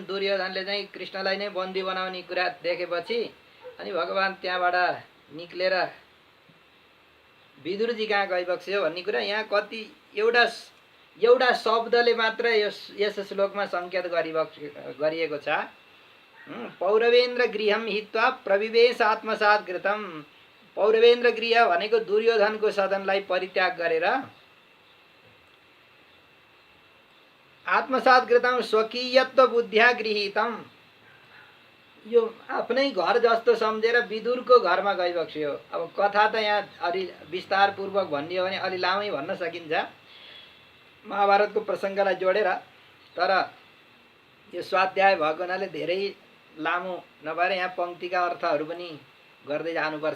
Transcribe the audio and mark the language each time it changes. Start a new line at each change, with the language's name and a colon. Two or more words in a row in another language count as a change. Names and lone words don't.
Nepali: दुर्योधनले चाहिँ कृष्णलाई नै बन्दी बनाउने कुरा देखेपछि अनि भगवान त्यहाँबाट निक्लेर विदुरजी कहाँ गइबक्स्यो भन्ने कुरा यहाँ कति एउटा शब्दले मात्र यस श्लोकमा सङ्केत गरिएको छ।
Sanskrit: पौरवेन्द्र गृहम हित्वा प्रविवेश आत्मसात् कृतम,
Nepali: पौरवेन्द्र गृह भनेको दुर्योधनको सदनलाई परित्याग गरेर
Sanskrit: आत्मसात् कृतम स्वकीयत्व बुद्ध्या गृहीतम,
Nepali: यो आफ्नै घर जस्तो सम्झेर विदुरको घरमा गइबक्स्यो। अब कथा त यहाँ अलि विस्तारपूर्वक भन्ने हो भने अलि लामै भन्न सकिन्छ महाभारतको प्रसङ्गलाई जोडेर, तर यो स्वाध्याय भएको हुनाले धेरै लामो नभएर यहाँ पङ्क्तिका अर्थहरू पनि गर्दै जानुपर्छ।